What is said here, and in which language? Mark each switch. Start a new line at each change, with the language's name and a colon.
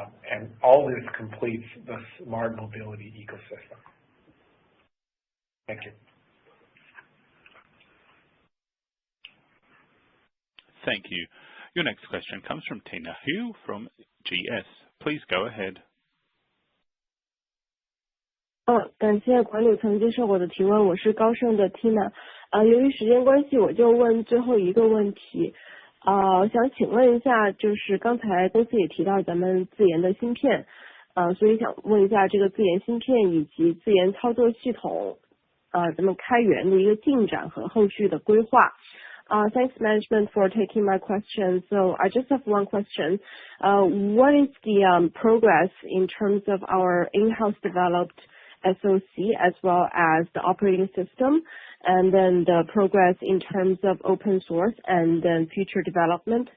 English: And all this completes the smart mobility ecosystem. Thank you. Thank you. Your next question comes from Tina Hu from GS. Please go ahead.
Chinese: 感谢管理层接受我的提问，我是高盛的 Tina。由于时间关系，我就问最后一个问题。想请问一下，就是刚才公司也提到咱们自研的芯片，所以想问一下这个自研芯片以及自研操作系统，咱们开源的一个进展和后续的规划。
English: Thanks management for taking my question. So I just have one question. What is the progress in terms of our in-house developed SoC as well as the operating system, and then the progress in terms of open source and then future development?